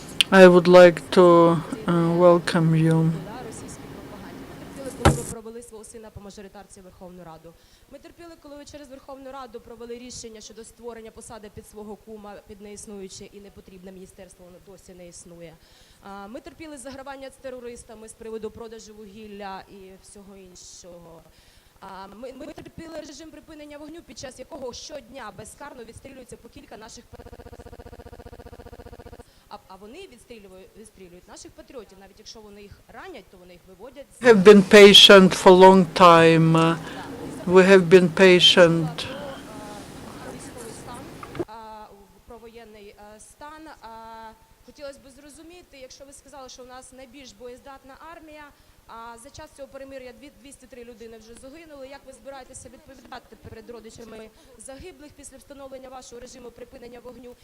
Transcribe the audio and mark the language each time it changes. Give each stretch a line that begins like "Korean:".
English: I would like to welcome you.
Ukrainian: російській пропаганді. Ми терпіли, коли ви провели свого сина по мажоритарці в Верховну Раду. Ми терпіли, коли ви через Верховну Раду провели рішення щодо створення посади під свого кума, під неіснуюче і непотрібне міністерство, воно досі не існує. Ми терпіли загравання з терористами з приводу продажу вугілля і всього іншого. Ми терпіли режим припинення вогню, під час якого щодня безкарно відстрілюється по кілька наших а вони відстрілюють наших патріотів. Навіть якщо вони їх ранять, то вони їх виводять.
English: Have been patient for a long time. We have been patient.
Ukrainian: Військовий стан, про воєнний стан. Хотілося б зрозуміти, якщо ви сказали, що у нас найбільш боєздатна армія, а за час цього перемир'я 203 людини вже загинули. Як ви збираєтеся відповідати перед родичами загиблих після встановлення вашого режиму припинення вогню?